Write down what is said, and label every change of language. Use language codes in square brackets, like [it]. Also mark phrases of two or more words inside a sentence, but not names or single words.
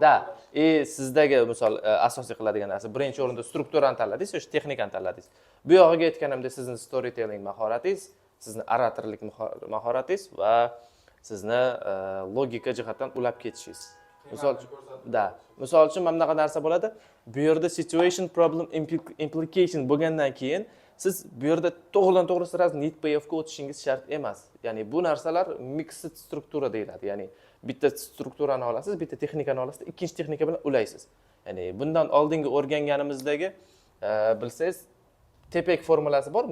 [uz] Da, sizdagi misol asosiy qiladigan narsa birinchi o'rinda strukturani tanladingiz, o'sha texnikani tanladingiz. Bu yog'iga aytganimda sizni storytelling mahoratingiz, sizni oratorlik mahoratingiz va sizni logika jihatdan ulab ketishingiz. Misol uchun mana bunaqa narsa bo'ladi. Bu yerda [en] situation problem implication [uz] bo'lgandan keyin siz bu yerda to'g'ridan-to'g'ri sразу [en] need payoff [uz] ga o'tishingiz shart emas. Ya'ni bu narsalar mixed struktura deyiladi. Ya'ni bitta strukturani olasiz, bitta texnikani olasiz, ikkinchi texnika bilan ulaysiz. Ya'ni bundan oldingi o'rganganimizdagi bilsangiz tepak formulasi bor.